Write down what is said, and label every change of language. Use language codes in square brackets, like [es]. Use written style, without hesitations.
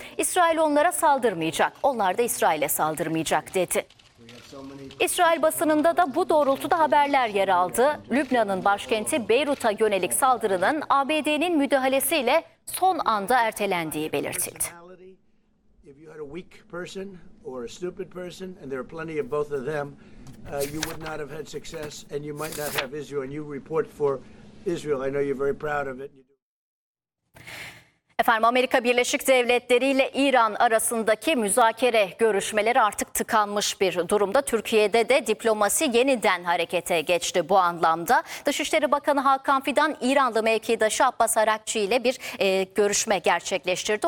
[tr] İsrail onlara saldırmayacak, onlar da İsrail'e saldırmayacak dedi. İsrail basınında da bu doğrultuda haberler yer aldı. Lübnan'ın başkenti Beyrut'a yönelik saldırının ABD'nin müdahalesiyle son anda ertelendiği belirtildi. [en] If you had a weak person or a stupid person, and there are plenty of both of them, you would not have had success and you might not have Israel, and you report for Israel. I know you're very proud of it. [tr] Efendim, Amerika Birleşik Devletleri ile İran arasındaki müzakere görüşmeleri artık tıkanmış bir durumda. Türkiye'de de diplomasi yeniden harekete geçti bu anlamda. Dışişleri Bakanı Hakan Fidan, İranlı mevkidaşı Abbas Arakçı ile bir görüşme gerçekleştirdi.